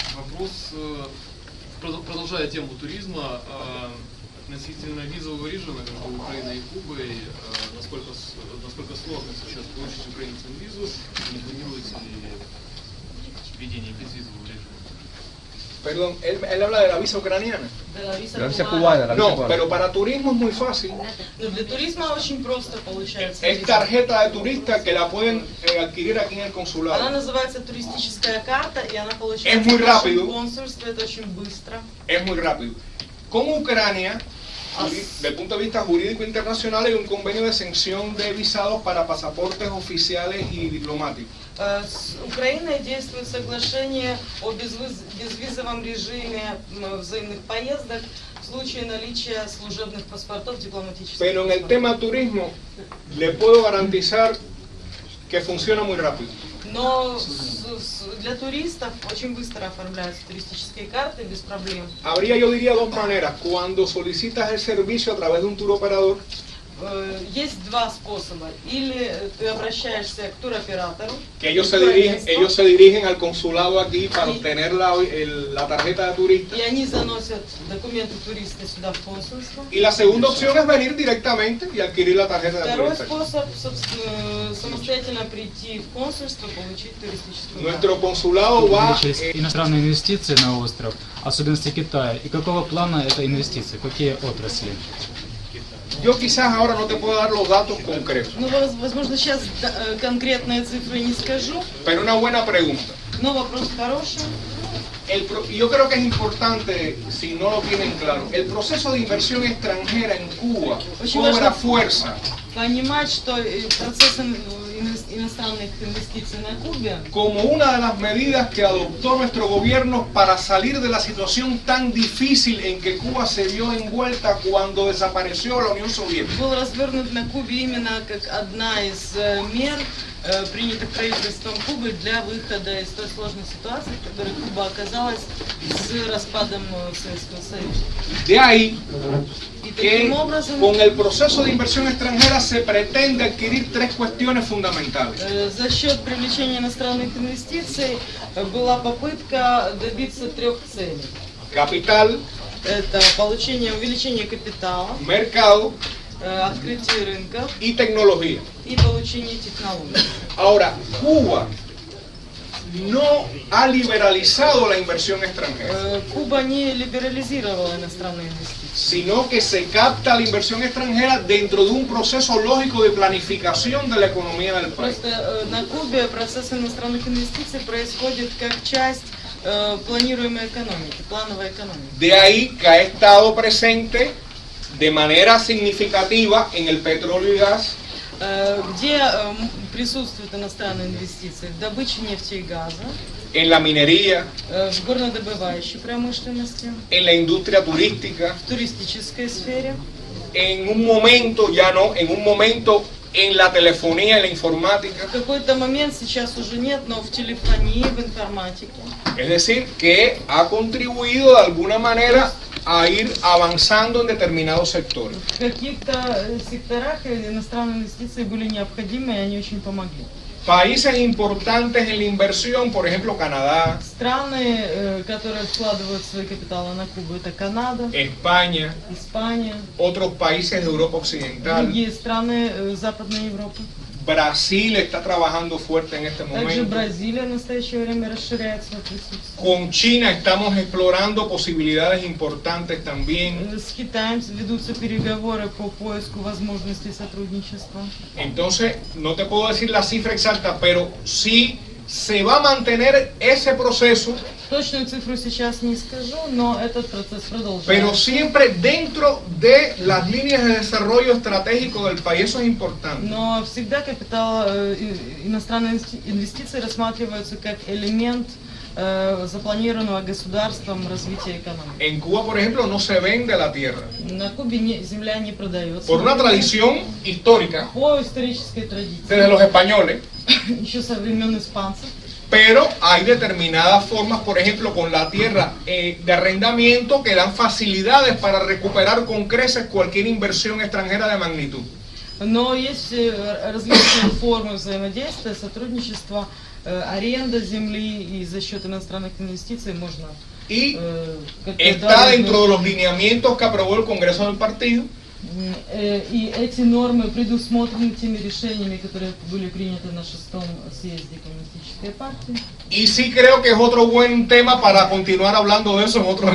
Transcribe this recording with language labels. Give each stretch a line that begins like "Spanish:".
Russian: Вопрос, продолжая тему туризма, относительно визового режима между Украиной и Кубой, насколько сложно сейчас получить украинцам визу, не планируется ли введение безвизового режима?
Spanish: Perdón, él habla de la visa ucraniana. De la visa cubana. No, pero para turismo es muy fácil.
Russian: Для туризма очень просто получается.
Spanish: Es tarjeta de turista que la pueden adquirir aquí en el consulado.
Russian: Она называется туристическая карта, и она получается
Spanish: Es muy
Russian: в нашем
Spanish: rápido.
Russian: консульстве, это очень быстро.
Spanish: Es muy rápido. Con Ucrania, desde el punto de vista jurídico internacional, hay un convenio de exención de visados para pasaportes oficiales y diplomáticos.
Russian: С Украиной действует соглашение о безвизовом режиме взаимных поездок в случае наличия служебных паспортов дипломатических.
Spanish: Pero en el tema turismo, le puedo garantizar que funciona muy rápido.
Russian: Но для туристов очень быстро оформляются туристические карты без проблем.
Spanish: Habría, yo diría, 2 maneras. Cuando solicitas el servicio a través de un tour operador,
Russian: есть два способа. Или ты обращаешься к туроператору,
Spanish: que ellos se dirigen al consulado aquí para obtener la tarjeta de turista.
Russian: и они заносят документы туриста сюда в консульство.
Spanish: Y la segunda opción es venir directamente y adquirir la tarjeta de
Russian: Второй
Spanish: turista.
Russian: способ, собственно, самостоятельно прийти в консульство, получить туристическую
Spanish: Nuestro
Russian: карту.
Spanish: consulado va
Russian: Увеличились иностранные инвестиции на остров, особенности Китая. И какого плана это инвестиции? Какие отрасли?
Spanish: Yo quizás ahora no te puedo dar los datos concretos,
Russian: Ну, возможно, сейчас конкретные цифры не скажу,
Spanish: pero una buena pregunta.
Russian: но вопрос хороший.
Spanish: Yo creo que es importante, si no lo tienen claro, el proceso de inversión extranjera en Cuba cobra fuerza
Russian: Понимать, что процесс иностранных инвестиций на Кубе
Spanish: como una de las medidas que adoptó nuestro gobierno para salir de la situación tan difícil en que Cuba se vio envuelta cuando desapareció la Unión Soviética.
Russian: был развернут на Кубе именно как одна из мер, принятых правительством Кубы для выхода из той сложной ситуации, в которой Куба оказалась с распадом Советского Союза.
Spanish: De ahí
Russian: И
Spanish: que
Russian: таким образом,
Spanish: con el proceso de inversión extranjera se pretende adquirir tres cuestiones fundamentales.
Russian: за счет привлечения иностранных инвестиций была попытка добиться трех целей.
Spanish: Capital,
Russian: Это увеличение капитала,
Spanish: mercado
Russian: открытие рынков
Spanish: y tecnología.
Russian: и получение технологий.
Spanish: Ahora, Cuba no ha liberalizado la inversión extranjera,
Russian: Куба не либерализировала иностранные инвестиции,
Spanish: sino que se capta la inversión extranjera dentro de un proceso lógico de planificación de la economía del país.
Russian: просто на Кубе процесс иностранных инвестиций происходит как часть планируемой экономики, плановой экономики.
Spanish: De ahí que ha estado presente de manera significativa en el petróleo y gas,
Russian: Где присутствуют иностранные инвестиции? В добыче нефти и газа,
Spanish: en la minería,
Russian: в горнодобывающей промышленности,
Spanish: en la industria turística,
Russian: в туристической сфере.
Spanish: en un momento en la telefonía y la informática.
Russian: В какой-то момент, сейчас уже нет, но в телефонии, в информатике.
Spanish: Es decir, que ha contribuido de alguna manera a ir avanzando en determinados sectores.
Russian: В каких-то секторах иностранные инвестиции были необходимы, и они очень помогли.
Spanish: Países importantes en la inversión, por ejemplo Canadá,
Russian: Страны, которые вкладывают свои капиталы на Кубу, это Канада,
Spanish: España,
Russian: Испания,
Spanish: otros países de Europa Occidental.
Russian: другие страны Западной Европы.
Spanish: Brasil está trabajando fuerte en este
Russian: Также
Spanish: momento.
Russian: Бразилия в настоящее время расширяет свое присутствие.
Spanish: Con China estamos explorando posibilidades importantes también.
Russian: С Китаем ведутся переговоры по поиску возможностей сотрудничества.
Spanish: Entonces, no te puedo decir la cifra exacta, pero sí se va a mantener ese proceso,
Russian: Точную цифру сейчас не скажу, но этот процесс
Spanish: pero
Russian: продолжается.
Spanish: siempre dentro de las líneas de desarrollo estratégico del país. Eso es importante.
Russian: Но всегда капитал, иностранные инвестиции рассматриваются как элемент запланированного государством развития экономики.
Spanish: En Cuba, por ejemplo, no se vende la tierra
Russian: На Кубе земля не продается.
Spanish: por una tradición histórica
Russian: По исторической традиции,
Spanish: desde los españoles,
Russian: еще со времен испанцев.
Spanish: pero hay determinadas formas, por ejemplo, con la tierra de arrendamiento que dan facilidades para recuperar con creces cualquier inversión extranjera de magnitud.
Russian: Но есть различные формы взаимодействия, сотрудничества, аренда земли, и за счет иностранных инвестиций можно
Spanish: Y
Russian: как-то
Spanish: está
Russian: дать
Spanish: dentro de los lineamientos que aprobó el Congreso del Partido.
Russian: И эти нормы предусмотрены теми решениями, которые были приняты на 6-м съезде Коммунистической партии.
Spanish: Y sí creo que es otro buen tema para continuar hablando de eso en otros